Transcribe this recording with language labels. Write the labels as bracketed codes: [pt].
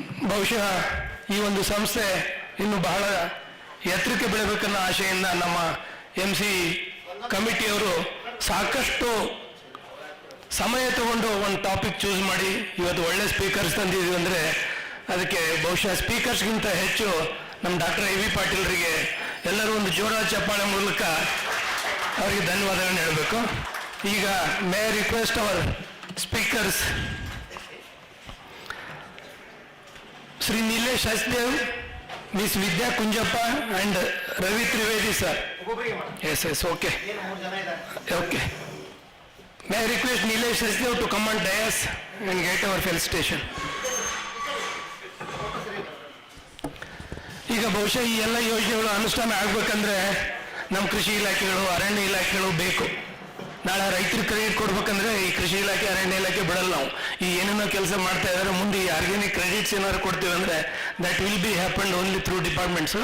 [kn] ಬಹುಶಃ ಈ ಒಂದು ಸಂಸ್ಥೆ ಇನ್ನು ಬಹಳ ಎತ್ತರಕ್ಕೆ ಬೆಳಬೇಕನ್ನೋ ಆಶೆಯಿಂದ ನಮ್ಮ MC ಕಮಿಟಿಯವರು ಸಾಕಷ್ಟು ಸಮಯ ತಗೊಂಡು ಒಂದು ಟಾಪಿಕ್ ಚೂಸ್ ಮಾಡಿ ಇವತ್ತು ಒಳ್ಳೆ ಸ್ಪೀಕರ್ಸ್ ತಂದಿದ್ದೀವಿ ಅಂದರೆ ಅದಕ್ಕೆ ಬಹುಶಃ ಸ್ಪೀಕರ್ಸ್ಗಿಂತ ಹೆಚ್ಚು ನಮ್ಮ ಡಾಕ್ಟರ್ AV ಪಾಟೀಲ್ರಿಗೆ ಎಲ್ಲರೂ ಒಂದು ಜೋರಾದ ಚಪ್ಪಾಳೆ ಮೂಲಕ ಅವರಿಗೆ ಧನ್ಯವಾದಗಳನ್ನು ಹೇಳಬೇಕು. [en] ಈಗ may request our speakers Shri Nilesh Hasdev, miss Vidya Kunjappa and Ravi Trivedi sir. Yes okay. May I request Nilesh Hasdev to come on dais and get our felicitation. [kn] ಈಗ ಬಹುಶಃ ಈ ಎಲ್ಲ ಯೋಜನೆಗಳು ಅನುಷ್ಠಾನ ಆಗಬೇಕಂದ್ರೆ ನಮ್ಮ ಕೃಷಿ ಇಲಾಖೆಗಳು, ಅರಣ್ಯ ಇಲಾಖೆಗಳು ಬೇಕು. ನಾಳೆ ರೈತರು ಕ್ರೆಡಿಟ್ ಕೊಡ್ಬೇಕಂದ್ರೆ ಈ ಕೃಷಿ ಇಲಾಖೆ, ಅರಣ್ಯ ಇಲಾಖೆ ಬಿಡಲ್ಲ. ನಾವು ಈ ಏನೇನೋ ಕೆಲಸ ಮಾಡ್ತಾ ಇದ್ದಾರೆ, ಮುಂದೆ ಈ ಆರ್ಗ್ಯಾನಿಕ್ ಕ್ರೆಡಿಟ್ಸ್ ಏನಾದ್ರು ಕೊಡ್ತೀವಿ ಅಂದರೆ [en] That will be happened only through departments.